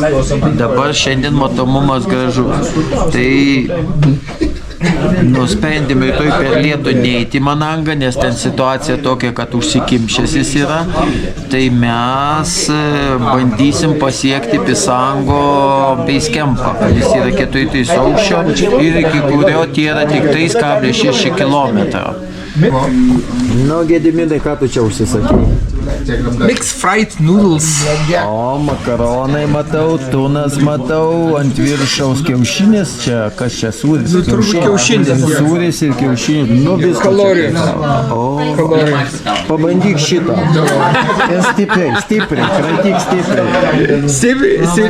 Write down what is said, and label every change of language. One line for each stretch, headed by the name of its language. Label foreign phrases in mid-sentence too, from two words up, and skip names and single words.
Lithuanian: Dabar šiandien matomumas gražus. Tai nusprendėme rytoj per lietų neiti į Manangą, nes ten situacija tokia, kad užsikimšęs jis yra. Tai mes bandysim pasiekti Pisango Basecampą, kuris yra 4 aukščio ir iki kurio tie yra tik 3,6 km. Nu, Gediminai, ką tu čia užsisakei?
English: Mixed fried noodles.
Lithuanian: O, makaronai matau, tunas matau, ant viršaus kiaušinis, čia, kas čia sūris? Turbūt kiaušinis. Sūris ir kiaušinis, nu viskas. Kalorijos. O, pabandyk šitą. Stipriai, kratyk stipriai.